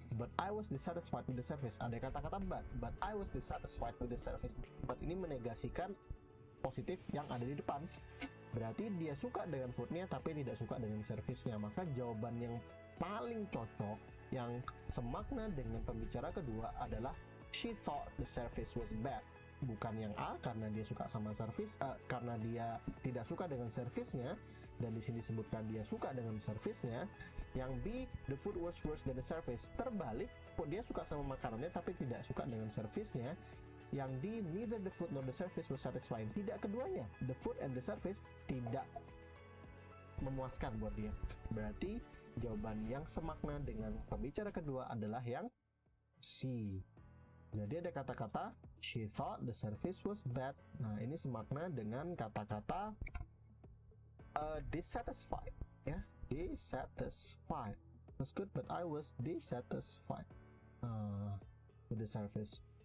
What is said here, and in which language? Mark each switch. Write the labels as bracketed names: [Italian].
[English] But I was dissatisfied with the service. [Indonesian] Ada kata-kata [English] but I was dissatisfied with the service. [Indonesian] But ini menegasikan positif yang ada di depan. Berarti dia suka dengan foodnya tapi tidak suka dengan servisnya. Maka jawaban yang paling cocok, yang semakna dengan pembicara kedua adalah [English] she thought the service was bad. [Indonesian] Bukan yang A karena dia suka sama servis, karena dia tidak suka dengan servisnya, dan di sini disebutkan dia suka dengan servisnya. [English] Yang B, the food was worse than the service. [Indonesian] Terbalik, dia suka sama makanannya tapi tidak suka dengan servisnya. [English] Yang D, neither the food nor the service was satisfying. [Indonesian] Tidak keduanya, [English] the food and the service [Indonesian] tidak memuaskan buat dia. Berarti jawaban yang semakna dengan pembicara kedua adalah yang C. Jadi ada kata-kata [English] she thought the service was bad. [Indonesian] Nah, ini semakna dengan kata-kata dissatisfied ya. [English] Dissatisfied. Was good but I was dissatisfied with the service.